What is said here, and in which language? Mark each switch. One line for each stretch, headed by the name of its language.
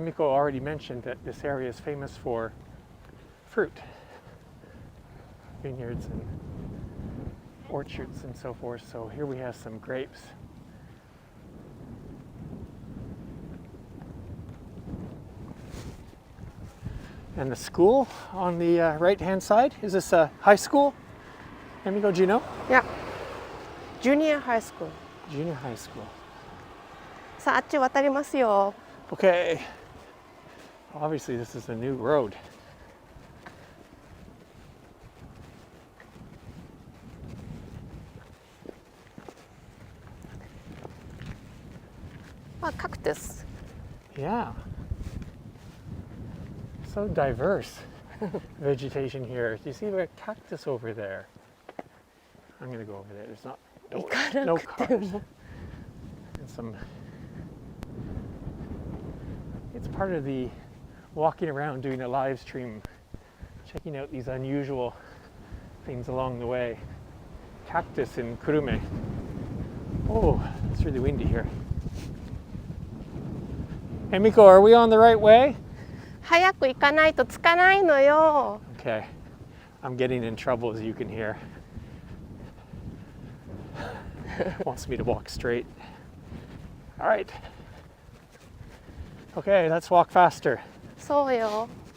English: So, Emiko already mentioned that this area is famous for fruit, vineyards and orchards and so forth. So here we have some grapes. And the school on the right-hand side, is this a high school? Emiko, do you know?
Japanese: いや、ジュニアハイスクール。
English: Junior high school.
Japanese: さあ、あっち渡りますよ。
English: Okay. Obviously, this is a new road. Ah, cactus. Yeah. So diverse vegetation here. Do you see a cactus over there? I'm going to go over there. There's not no cars. And some. It's part of the walking around doing a live stream, checking out these unusual things along the way. Cactus in Kurume. Oh, it's really windy here. Hey Miko, are we on the right way?
Japanese: 早く行かないとつかないのよ。
English: Okay, I'm getting in trouble as you can hear. Wants me to walk straight. All right. Okay, let's walk faster.
Japanese: そうよ。